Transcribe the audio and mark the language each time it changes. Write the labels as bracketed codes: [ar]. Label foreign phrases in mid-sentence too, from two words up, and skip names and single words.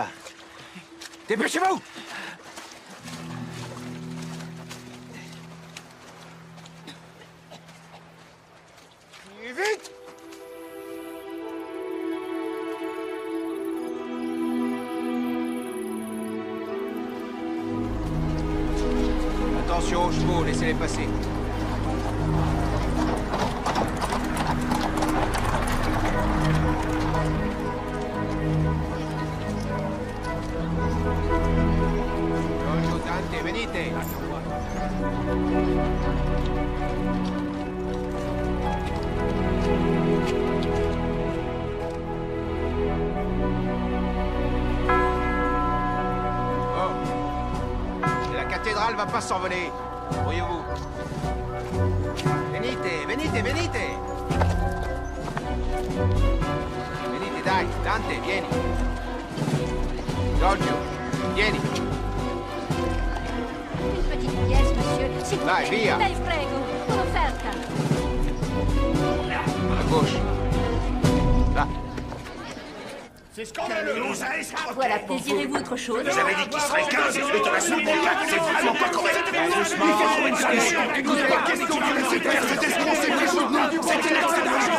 [fr] Dépêchez-vous! Vite! Attention aux chevaux, laissez-les passer. [it] Giorgio, Dante, venite! [fr] La cathédrale va pas s'envoler. Voyez-vous. [it] Venite, venite, venite. Venite, dai. Dante, vieni. Giorgio, vieni. [fr] Une petite pièce, monsieur. S'il vous [it] Dai, [fr] plaît. [it] via. Dai, prego. Un'offerta. [fr] À gauche. Là. C'est scandaleux! Voilà, désirez-vous autre chose? Vous avez dit qu'il serait 15 et de la soupe pour 4, c'est vraiment pas correct! Doucement, il faut trouver une solution! Écoutez, qu'est-ce qu'on vient de faire? Cet escroc s'est pris sous le nom du c'était l'excès d'argent!